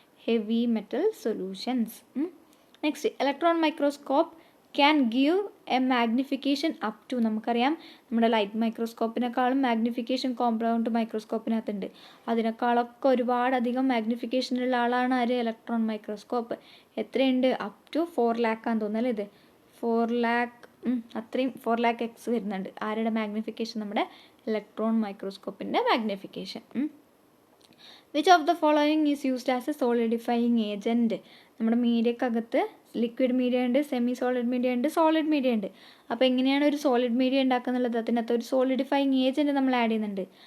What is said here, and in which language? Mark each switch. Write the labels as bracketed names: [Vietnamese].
[English] Heavy metal solutions. Next, electron microscope can give a magnification up to. [Malayalam] നമുക്കറിയാം നമ്മുടെ light മൈക്രോസ്കോപ്പിനേക്കാളും magnification compound മൈക്രോസ്കോപ്പിനകത്തുണ്ട്. അതിനേക്കാളൊക്കെ ഒരുപാടധികം മാഗ്നിഫിക്കേഷനുള്ള ആളാണ് ആര്? Electron microscope. എത്രയുണ്ട്? അപ് ടു 4 lakh ആണെന്ന് തോന്നുന്നല്ലേ ഇത്. 4 lakh, അത്രയും 4 lakh x വരുന്നുണ്ട്. ആരുടെ മാഗ്നിഫിക്കേഷൻ? നമ്മുടെ electron മൈക്രോസ്കോപ്പിൻ്റെ magnification. [English] Which of the following is used as a solidifying agent. [Malayalam] നമ്മുടെ മീഡിയക്കകത്ത് ലിക്വിഡ് മീഡിയ ഉണ്ട്, സെമി സോളിഡ് മീഡിയ ഉണ്ട്, സോളിഡ് മീഡിയ ഉണ്ട്. അപ്പോൾ എങ്ങനെയാണ് ഒരു സോളിഡ് മീഡിയ ഉണ്ടാക്കുന്നുള്ളത്? അതിനകത്ത് ഒരു സോളിഡിഫയിങ് ഏജൻറ്റ് നമ്മൾ ആഡ് ചെയ്യുന്നുണ്ട്.